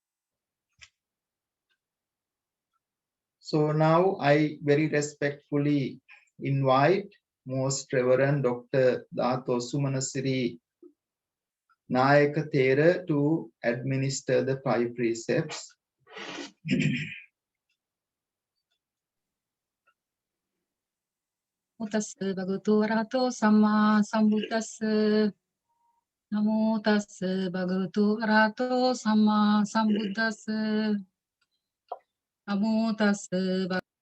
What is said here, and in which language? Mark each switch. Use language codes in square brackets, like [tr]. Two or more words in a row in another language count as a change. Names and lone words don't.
[en] So now I very respectfully invite Most Reverend Dr. Dato Sumanasiri Nayaka Thera to administer the 5 precepts. [pi] Tassa bhagavato arahato samma sambuddhassa. Namo tassa bhagavato arahato samma sambuddhassa. Namo tassa